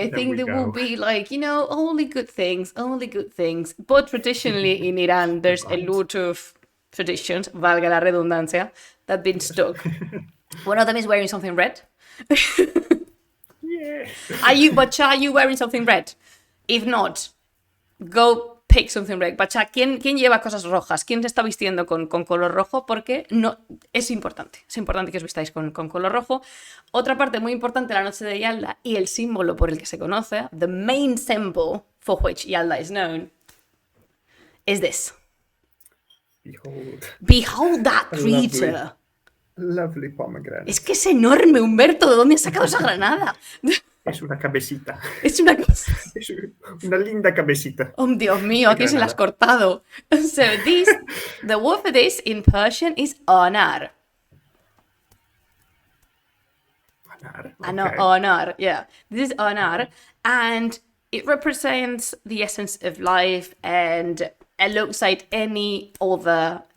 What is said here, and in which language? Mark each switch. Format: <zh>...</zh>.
<en>I think there will be only good things. But traditionally in Iran, there's a lot of traditions,</en> <es>valga la redundancia,</es> <en>that have been stuck. One of them is wearing something red. Yeah. Are you wearing something red? If not, go pick something red.</en> <es>Bacha, ¿quién lleva cosas rojas? ¿Quién se está vistiendo con color rojo? Porque no, es importante que os vistáis con color rojo. Otra parte muy importante de la noche de Yaldā y el símbolo por el que se conoce,</es> <en>the main symbol for which Yaldā is known,</en> <es>is this.</es> <en>Behold that creature. Lovely pomegranate.</en> <es>Es que es enorme, Humberto. ¿De dónde has sacado esa granada? Es una cabecita. Es una cosa. Es una linda cabecita. Oh, Dios mío, aquí se la has cortado.</es> <en>So the word for this in Persian is anar. Okay. Anar, yeah. This is anar, and it represents the essence of life and alongside any other.</en>